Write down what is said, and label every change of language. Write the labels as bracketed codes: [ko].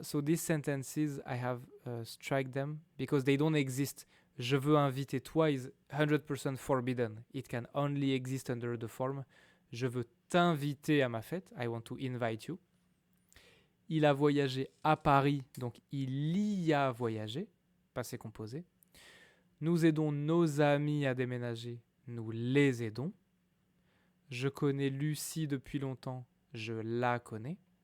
[en] So these sentences, I have strike them because they don't exist. [fr] Je veux inviter toi is 100% forbidden. [en] It can only exist under the form. [fr] Je veux t'inviter à ma fête. [en] I want to invite you. [fr] Il a voyagé à Paris, donc il y a voyagé, passé composé. Nous aidons nos amis à déménager, nous les aidons. Je connais Lucie depuis longtemps, je la connais.